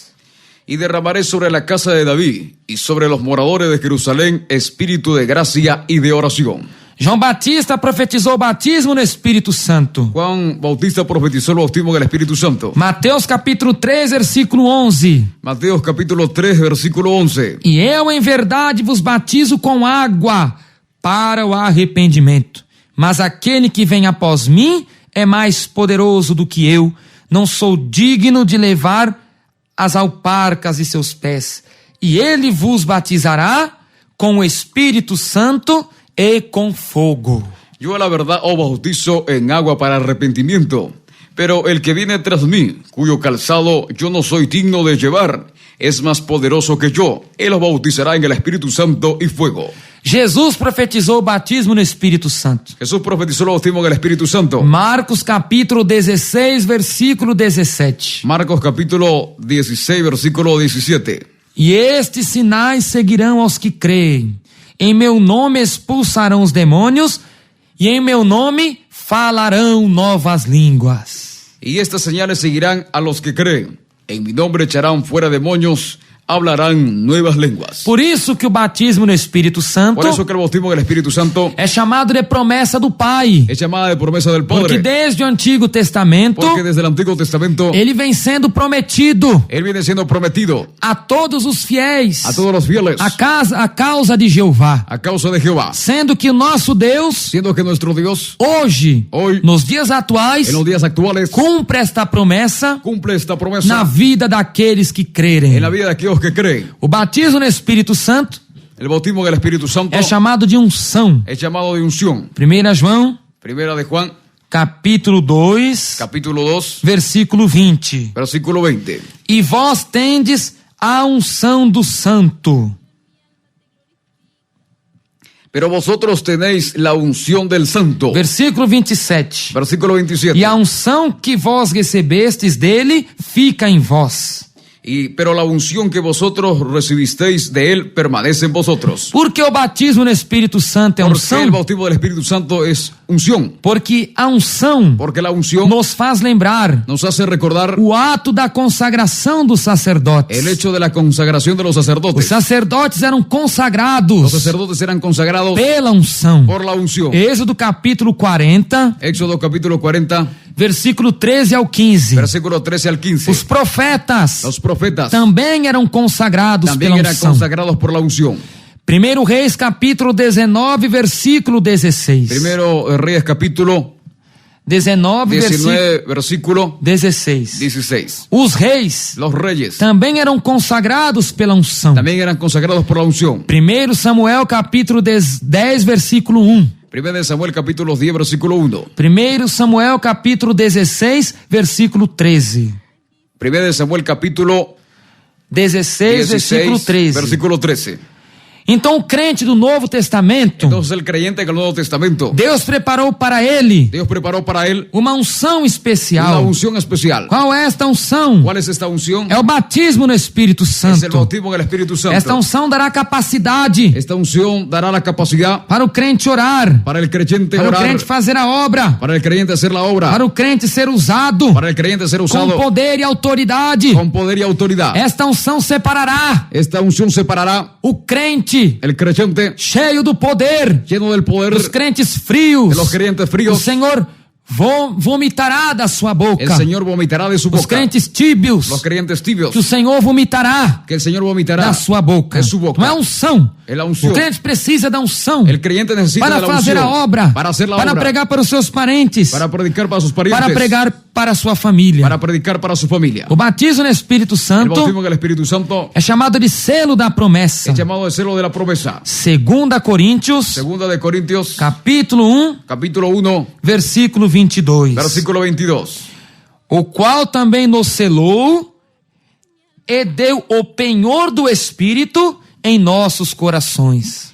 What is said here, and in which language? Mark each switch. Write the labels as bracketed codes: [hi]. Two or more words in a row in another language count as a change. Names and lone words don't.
[es] Y derramaré sobre la casa de David y sobre los moradores de Jerusalén espíritu de gracia y de oración. [pt] João Batista profetizou o batismo no Espírito Santo. [es] Juan Bautista profetizó el bautismo en el Espíritu Santo. [pt] Mateus capítulo 3, versículo 11. [es] Mateos capítulo 3, versículo 11. [pt] E eu em verdade vos batizo com água para o arrependimento. Mas aquele que vem após mim é mais poderoso do que eu. Não sou digno de levar as alparcas de seus pés. E ele vos batizará com o Espírito Santo e com fogo. [es] Yo a la verdad os bautizo en agua para arrepentimiento, pero el que viene tras mí, cuyo calzado yo no soy digno de llevar, es más poderoso que yo. Él os bautizará en el Espíritu Santo y fuego. [pt] Jesus profetizou o batismo no Espírito Santo. [es] Jesús profetizó el bautismo en el Espíritu Santo. [pt] Marcos capítulo 16, versículo 17. [es] Marcos capítulo 16, versículo 17. [pt] E estes sinais seguirão aos que creem. Em meu nome expulsarão os demônios, e em meu nome falarão novas línguas. [es] Y estas señales seguirán a los que creen. En mi nombre echarán fuera demonios, hablarán nuevas lenguas. [pt] Por isso que o batismo no Espírito Santo [es] Por eso que el bautismo en el Espíritu Santo [pt] é chamado de promessa do Pai. [es] es llamada de promesa del Porque Padre. [pt] desde o Antigo Testamento, [es] Porque desde el Antiguo Testamento [pt] ele vem sendo prometido [es] Él viene siendo prometido [pt] a todos os fiéis, [es] a todos los fieles [pt] a causa de Jeová. [es] a causa de Jehová. [pt] Sendo que o nosso Deus, [es] Siendo que nuestro Dios, [pt] hoje, nos dias atuais, [es] en los días actuales, [pt] cumpre esta promessa [es] cumple esta promesa [pt] na vida daqueles que crerem. [es] en la vida de aquellos que creen. [pt] O batismo no Espírito Santo [es] El bautismo en el Espíritu Santo [pt] é chamado de unção. [es] es llamado de unción. [pt] 1 João, [es] Primera de Juan, [pt] capítulo 2, [es] capítulo 2, [pt] versículo 20. [es] versículo 20. [pt] E vós tendes a unção do Santo. [es] Pero vosotros tenéis la unción del Santo. [pt] Versículo 27. [es] Versículo 27. [pt] E a unção que vós recebestes dele fica em vós. [es] Pero la unción que vosotros recibisteis de él permanece en vosotros. [pt] Porque o batismo no Espírito Santo é [es] Porque [pt] unção? [es] el bautismo del Espíritu Santo es unción. [pt] Porque a unção [es] Porque la unción [pt] nos faz lembrar [es] nos hace recordar [pt] o ato da consagração dos sacerdotes. [es] el hecho de la consagración de los [pt] Os [es] sacerdotes. [pt] sacerdotes eram [es] Los [pt] consagrados [es] sacerdotes eran consagrados [pt] pela unção. [es] por la unción. [pt] Êxodo capítulo 40, [es] Éxodo capítulo 40, [pt] versículo 13 ao 15. [es] versículo 13 al 15. [pt] Os profetas [es] Los profetas [pt] também eram consagrados [es] también [pt] pela [es] eran [pt] unção. [es] consagrados por la unción. [pt] 1 Reis capítulo 19, versículo 16. [es] Primero Reyes capítulo 19, 19, versículo 16. 16. [pt] Os reis [es] Los reyes [pt] também eram consagrados pela unção. [es] también eran consagrados por la unción. [pt] 1 Samuel capítulo 10, versículo 1. [es] Primero de Samuel capítulo 10, versículo 1. [pt] 1 Samuel capítulo 16, versículo 13. [es] Primero de Samuel capítulo 16, versículo 13. versículo 13. [pt] Então o crente do Novo Testamento, [es] Entonces el creyente en el Nuevo Testamento, [pt] Deus preparou para ele [es] Dios preparó para él [pt] uma unção [es] una especial. unción especial. [pt] Qual é esta unção? [es] ¿Cuál es esta unción? [pt] É o batismo no Espírito [es] Es el [pt] Santo. [es] bautismo en el Espíritu [pt] Esta [es] Santo. [pt] unção dará capacidade [es] Esta unción dará la capacidad [pt] para o crente orar, [es] para el creyente [pt] para o [es] orar, [pt] crente fazer a obra, [es] para el creyente hacer la obra, [pt] para o crente ser usado [es] para el creyente ser [pt] com [es] usado [pt] poder e autoridade. [es] con poder y autoridad. [pt] Esta unção separará [es] Esta unción separará [pt] o crente [es] el creyente [pt] cheio do poder [es] lleno del poder [pt] dos crentes frios. [es] de los creyentes [pt] O [es] fríos. [pt] Senhor vomitará da sua boca. [es] El Señor vomitará de su [pt] Os [es] boca. [pt] crentes tíbios, [es] Los creyentes tibios. [pt] que o Senhor vomitará [es] Que el Señor vomitará [pt] da sua boca. [es] de su boca. [pt] Não é unção. É a unção. O crente precisa da unção [es] El creyente necesita [pt] para [es] de la [pt] fazer [es] unción, [pt] a obra, [es] para hacer la para obra, [pt] pregar para os seus parentes, [es] para predicar para sus parientes, [pt] para pregar para a sua família. [es] para predicar para su familia. [pt] O batismo no Espírito [es] El [pt] Santo [es] bautismo en el Espíritu Santo [pt] é chamado de selo da promessa. [es] es llamado el celo de la promesa. [pt] 2 Coríntios, [es] Segunda de Corintios, [pt] capítulo 1, [es] capítulo 1, [pt] versículo 22. [es] versículo 22. [pt] O qual também nos selou e deu o penhor do Espírito em nossos corações.